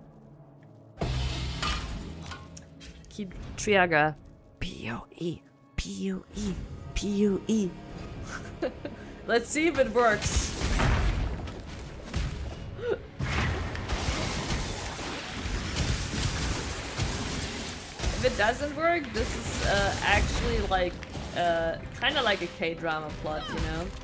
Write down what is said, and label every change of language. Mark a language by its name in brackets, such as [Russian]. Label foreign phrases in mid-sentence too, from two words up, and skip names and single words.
[English] Triaga. P-O-E. P-U-E. P-U-E. Let's see if it works. If it doesn't work, this is actually like kind of like a K-drama plot, you know?